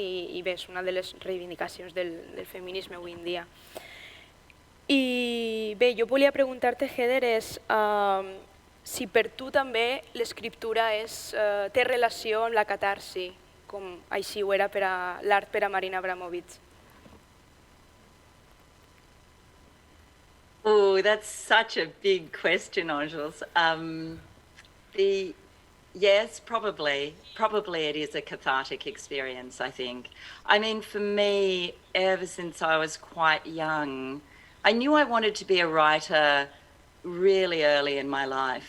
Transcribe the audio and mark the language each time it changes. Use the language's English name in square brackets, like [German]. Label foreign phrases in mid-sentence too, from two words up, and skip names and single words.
[Catalan] I bé, és una de les reivindicacions del feminisme avui en dia. I bé, jo volia preguntar-te, Heather, si per tu també l'escriptura té relació amb la catarsi, com així ho era per a l'art per a Marina Abramovic. [English] Oh, that's such a big question, Àngels. Yes, probably. Probably it is a cathartic experience, I think. I mean, for me, ever since I was quite young, I knew I wanted to be a writer really early in my life.